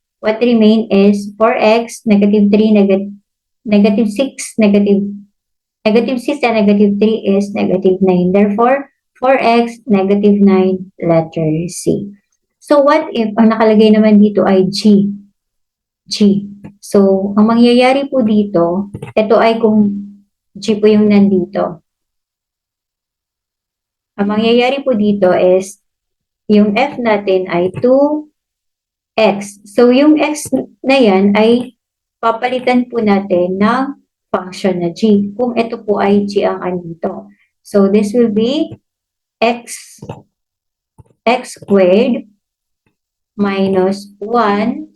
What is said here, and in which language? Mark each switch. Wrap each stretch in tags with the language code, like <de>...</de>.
<en>What remain is 4x, negative 3, negative 6, negative 6 and negative 3 is negative 9. Therefore, 4x, negative 9, letter C. So, what if</en> <tl>ang nakalagay naman dito ay G? G. So, ang mangyayari po dito, ito ay kung G po yung nandito. Ang mangyayari po dito is, yung F natin ay 2x. So, yung x na yan ay papalitan po natin ng function na G. Kung ito po ay G ang andito.</tl> <en>So, this will be x squared minus 1.</en>